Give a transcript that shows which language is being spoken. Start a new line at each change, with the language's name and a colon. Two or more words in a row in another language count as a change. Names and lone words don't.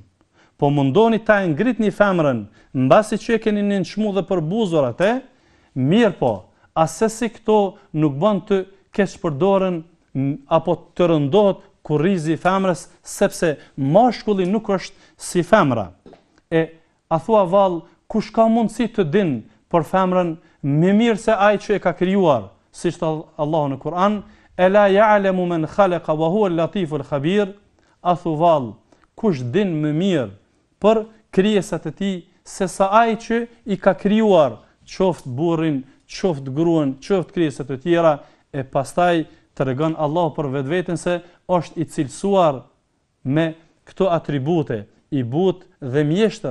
Albanian: Po mundoheni ta ngritni femrën, mbasi që e keni nënçmu dhe për buzurat e, mirë po, asesi këto nuk bën të keq përdoren apo të rëndohet kurrizi i femrës, sepse mashkulli nuk është si femra. E a thua vallë, kush ka mundësi të din për femrën më mirë se ai që e ka krijuar, siç thot Allahu në Kur'an,
Arabic: ألا يعلم من خلق وهو اللطيف الخبير.
Albanian: A thu vallë, kush din më mirë për krijesat e tij se sa ai që i ka krijuar, qoftë burrin, qoftë gruan, qoftë krijesat e tjera, e pastaj tregon Allahu për vetveten se është i cilësuar me këto atribute, i butë dhe mjeshtër.